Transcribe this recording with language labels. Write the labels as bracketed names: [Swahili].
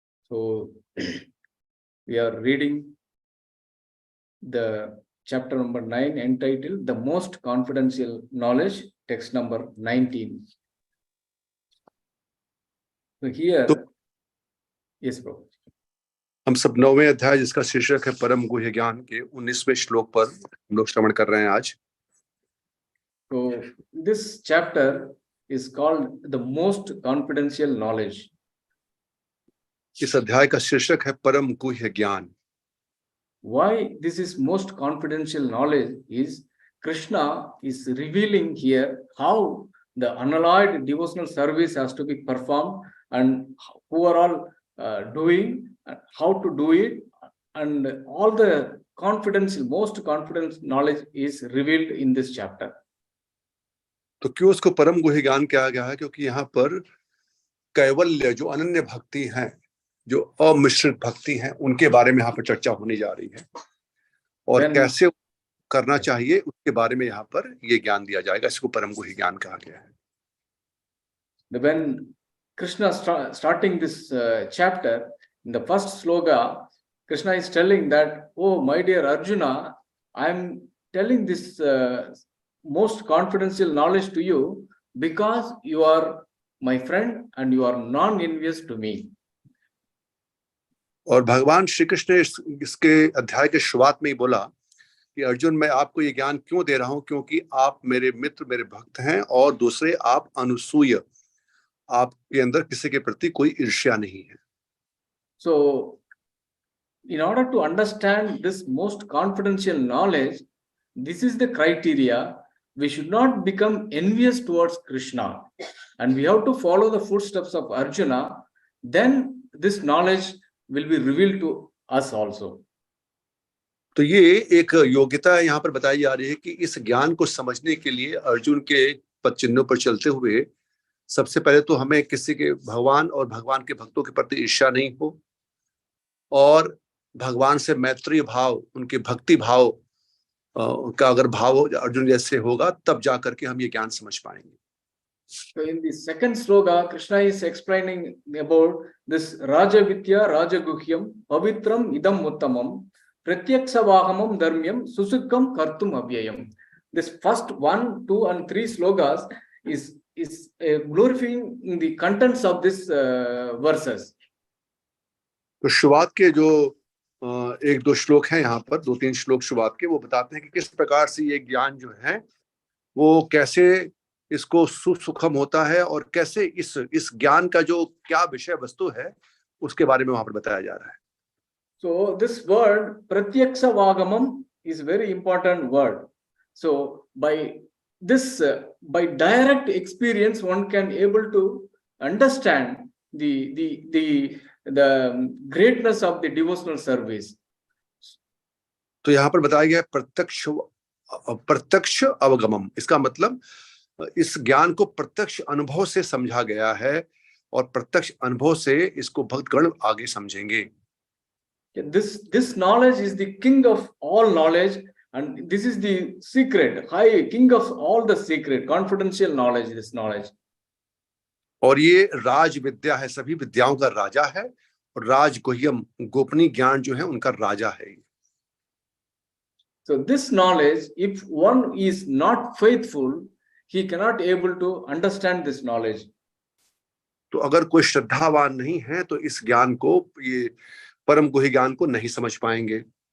[English] So we are reading the chapter number 9 entitled The Most Confidential Knowledge, text number 19. So here, yes bro. [Hindi] हम सब 9वें अध्याय जिसका शीर्षक है परम गुह्य ज्ञान के 19वें श्लोक पर हम लोग श्रवण कर रहे हैं आज। [English] So this chapter is called The Most Confidential Knowledge. [Hindi] इस अध्याय का शीर्षक है परम गुह्य ज्ञान। [English] Why this is most confidential knowledge is Krishna is revealing here how the unalloyed devotional service has to be performed and who are all doing, how to do it, and all the confidential, most confidential knowledge is revealed in this chapter. [Hindi] तो क्यों उसको परम गुह्य ज्ञान कहा गया है? क्योंकि यहाँ पर कैवल्य जो अनन्य भक्ति हैं, जो अमिश्रित भक्ति हैं, उनके बारे में यहाँ पर चर्चा होने जा रही है और कैसे करना चाहिए उसके बारे में यहाँ पर ये ज्ञान दिया जाएगा। इसको परम गुह्य ज्ञान कहा गया है। [English] When Krishna starting this chapter, in the first sloka, Krishna is telling that, oh my dear Arjuna, I am telling this most confidential knowledge to you because you are my friend and you are non-envious to me. [Hindi] और भगवान श्री कृष्ण ने इसके अध्याय के शुरुआत में ही बोला कि अर्जुन, मैं आपको ये ज्ञान क्यों दे रहा हूं? क्योंकि आप मेरे मित्र, मेरे भक्त हैं, और दूसरे आप अनुसूय, आपके अंदर किसी के प्रति कोई ईर्ष्या नहीं है। [English] So, in order to understand this most confidential knowledge, this is the criteria. We should not become envious towards Krishna, and we have to follow the footsteps of Arjuna. Then this knowledge will be revealed to us also. [Hindi] तो ये एक योग्यता यहाँ पर बताई जा रही है कि इस ज्ञान को समझने के लिए अर्जुन के पद चिन्हों पर चलते हुए सबसे पहले तो हमें किसी के भगवान और भगवान के भक्तों के प्रति ईर्ष्या नहीं हो, और भगवान से मैत्री भाव, उनके भक्ति भाव का अगर भाव अर्जुन जैसे होगा, तब जाकर के हम ये ज्ञान समझ पाएंगे। [English] So in the second sloka, Krishna is explaining about this [Sanskrit] Raja Vitya Raja Guhyam Pavitram Idam Uttamam Pratyaksavahamam Dharmyam Susukam Kartum Abhyayam. [English] this first 1, 2 and 3 slokas is glorifying the contents of this verses. [Hindi] तो शुरुआत के जो 1-2 श्लोक हैं यहाँ पर, 2-3 श्लोक शुरुआत के, वो बताते हैं कि किस प्रकार से ये ज्ञान जो है वो कैसे इसको सुसुखम होता है और कैसे इस ज्ञान का जो क्या विषय वस्तु है उसके बारे में वहां पर बताया जा रहा है. [English] So this word pratyaksha vagamam is very important word. So by this by direct experience one can able to understand the greatness of the devotional service. [Hindi] तो यहाँ पर बताया गया प्रत्यक्ष अवगमम. इसका मतलब इस ज्ञान को प्रत्यक्ष अनुभव से समझा गया है और प्रत्यक्ष अनुभव से इसको भक्तगण आगे समझेंगे. [English] This knowledge is the king of all knowledge, and this is the secret, high king of all the secret, confidential knowledge, this knowledge. [Hindi] और ये राज विद्या है, सभी विद्याओं का राजा है, और राज गुह्यम गोपनीय ज्ञान जो है उनका राजा है. [English] So this knowledge, if one is not faithful, he cannot able to understand this knowledge. [Hindi] तो अगर कोई श्रद्धावान नहीं है तो इस ज्ञान को, ये परम गुह्य ज्ञान को नहीं समझ पाएंगे.